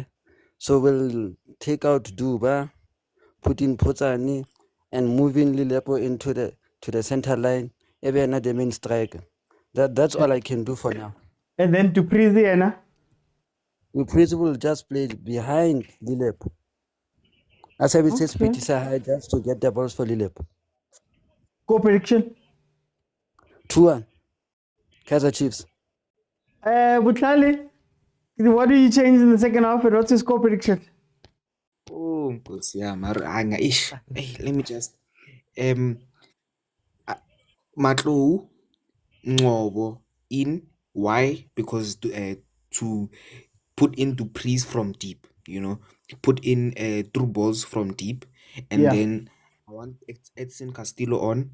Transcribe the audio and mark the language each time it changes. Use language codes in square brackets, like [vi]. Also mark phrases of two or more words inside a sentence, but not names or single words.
[en] So we'll take out Duba, put in Potsane, and move in Lilepo into the center line. Even the main striker. That's all I can do for now. And then Dupreez, Anna. We will just play behind Lilepo. As I would say, Spitisa high just to get the balls for Lilepo. Go prediction. 2-1. Kaizer Chiefs. Butlali, what do you change in the second half and what's your score prediction? [zu] Oh, Nkosi yami, ish. [en] Hey, let me just Matlou Ngcobo in. Why? Because to put in Dupreez from deep, put in through balls from deep, and then I want Edson Castillo on.